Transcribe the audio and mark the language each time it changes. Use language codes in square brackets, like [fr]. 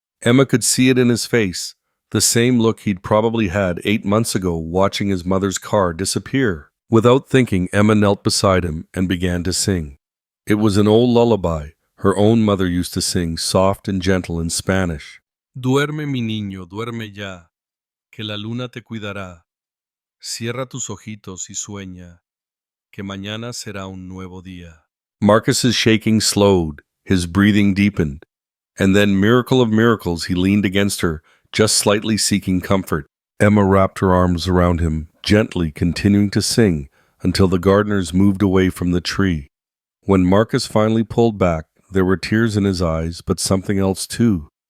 [en] Emma could see it in his face, the same look he'd probably had 8 months ago watching his mother's car disappear. Without thinking, Emma knelt beside him and began to sing. It was an old lullaby her own mother used to sing, soft and gentle in Spanish. [es] "Duerme, mi niño, duerme ya, que la luna te cuidará. Cierra tus ojitos y sueña, que mañana será un nuevo día." [en] Marcus's shaking slowed, his breathing deepened, and then, miracle of miracles, he leaned against her, just slightly seeking comfort. Emma wrapped her arms around him, gently continuing to sing until the gardeners moved away from the tree. When Marcus finally pulled back, there were tears in his eyes, but something else too.